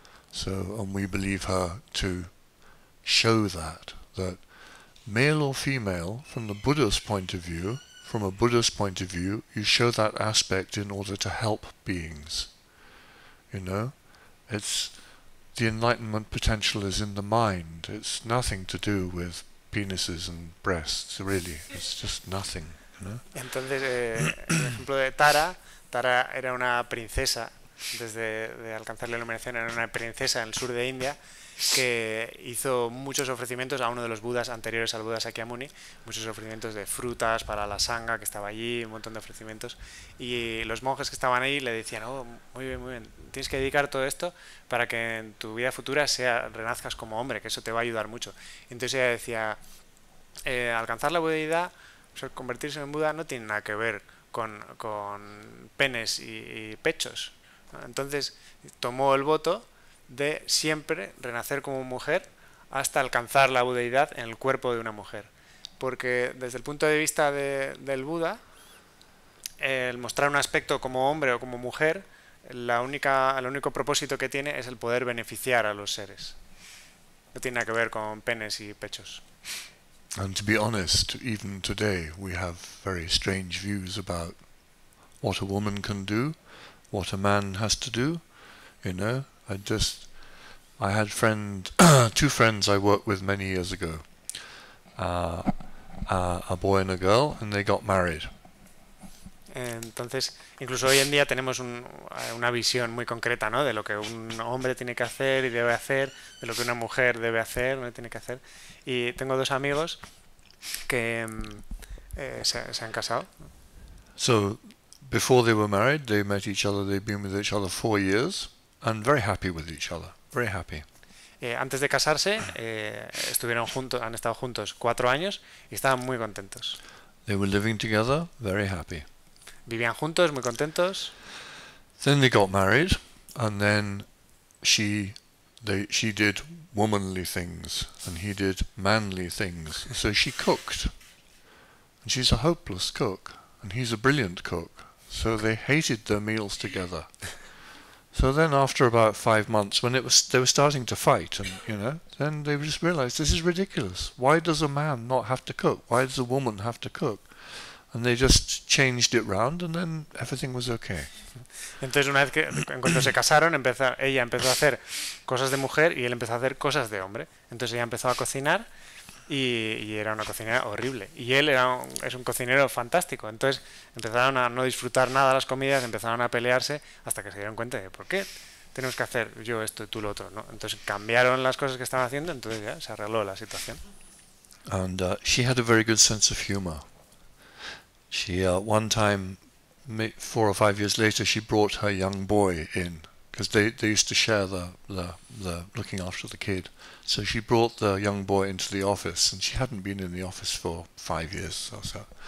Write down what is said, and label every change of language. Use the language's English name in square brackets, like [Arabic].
[English] So, and we believe her to show that male or female, from the Buddha's point of view, from a Buddhist point of view, you show that aspect in order to help beings. You know, it's the enlightenment potential is in the mind. It's nothing to do with penises and breasts, really. It's just nothing, you know. [Spanish] Entonces, el ejemplo de Tara era una princesa, antes de alcanzar la iluminación, era una princesa en el sur de India, que hizo muchos ofrecimientos a uno de los budas anteriores al Buda Sakyamuni, muchos ofrecimientos de frutas para la sangha que estaba allí, un montón de ofrecimientos, y los monjes que estaban ahí le decían, oh, muy bien, tienes que dedicar todo esto para que en tu vida futura renazcas como hombre, que eso te va a ayudar mucho. Entonces ella decía, alcanzar la budeidad, o sea, convertirse en Buda no tiene nada que ver con penes y pechos. Entonces tomó el voto de siempre renacer como mujer hasta alcanzar la budeidad en el cuerpo de una mujer, porque desde el punto de vista del Buda, el mostrar un aspecto como hombre o como mujer, el único propósito que tiene es el poder beneficiar a los seres, no tiene nada que ver con penes y pechos. [English] And to be honest, even today we have very strange views about what a woman can do, what a man has to do, you know. I had two friends I worked with many years ago, a boy and a girl, and they got married. [Spanish] Entonces, incluso hoy en día tenemos una visión muy concreta, ¿no? De lo que un hombre tiene que hacer y debe hacer, de lo que una mujer debe hacer, no tiene que hacer. Y tengo dos amigos que se han casado. [English] So before they were married, they met each other. They've been with each other 4 years, and very happy with each other. Very happy. [Spanish] Antes de casarse, estuvieron juntos, han estado juntos 4 años y estaban muy contentos. [English] They were living together, very happy. [Spanish] Vivían juntos, muy contentos. [English] Then they got married, and then she did womanly things, and he did manly things. So she cooked, and she's a hopeless cook, and he's a brilliant cook. So they hated their meals together. So then, after about 5 months, when they were starting to fight, and then they just realized this is ridiculous. Why does a man not have to cook? Why does a woman have to cook? And they just changed it round, and then everything was okay. [Spanish] Entonces, una vez en cuanto se casaron, ella empezó a hacer cosas de mujer y él empezó a hacer cosas de hombre. Entonces ella empezó a cocinar y era una cocinera horrible. Y él es un cocinero fantástico. Entonces empezaron a no disfrutar nada las comidas, empezaron a pelearse hasta que se dieron cuenta de por qué tenemos que hacer yo esto y tú lo otro, ¿no? Entonces cambiaron las cosas que estaban haciendo, entonces ya se arregló la situación. [English] And she had a very good sense of humor. She one time, 4 or 5 years later, she brought her young boy in because they used to share the looking after the kid. So she brought the young boy into the office, and she hadn't been in the office for 5 years or so.